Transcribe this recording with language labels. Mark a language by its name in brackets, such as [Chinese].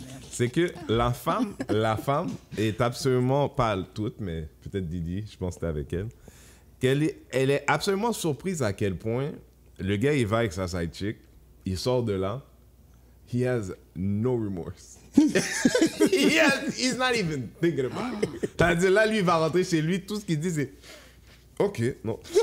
[French] C'est que la femme est absolument, pas toute, mais peut-être Didi, je pense que c'était avec elle, elle est absolument surprise à quel point le gars, il va avec sa side chick, il sort de là, [English] he has no remorse. He's not even thinking about it. [French] C'est-à-dire, là, lui, il va rentrer chez lui, tout ce qu'il dit, c'est OK, non.